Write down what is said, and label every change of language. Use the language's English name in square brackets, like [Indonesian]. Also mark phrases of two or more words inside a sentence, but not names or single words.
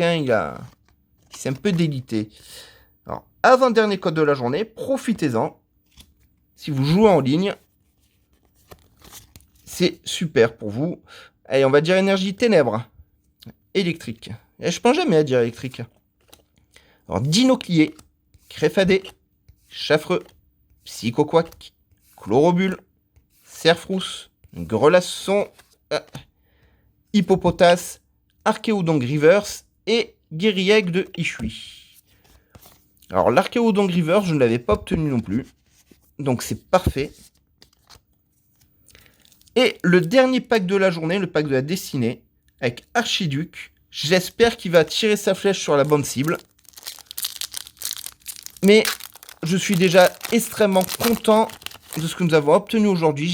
[French] Hein. Il s'est un peu délité. Alors, avant-dernier code de la journée, profitez-en. Si vous jouez en ligne, c'est super pour vous. Allez, on va dire énergie ténèbres. Électrique. Et je pense jamais à dire électrique. Alors, Dinoclier, Créfadé, Chaffreux, Psychoquack, Chlorobule, Cerfrousse, Grelasson, Hippopotas, Archéodon Rivers et Guérieg de Ishui. Alors l'Archéodon Rivers, je ne l'avais pas obtenu non plus. Donc c'est parfait. Et le dernier pack de la journée, le pack de la destinée, avec Archiduc. J'espère qu'il va tirer sa flèche sur la bonne cible. Mais je suis déjà extrêmement content de ce que nous avons obtenu aujourd'hui.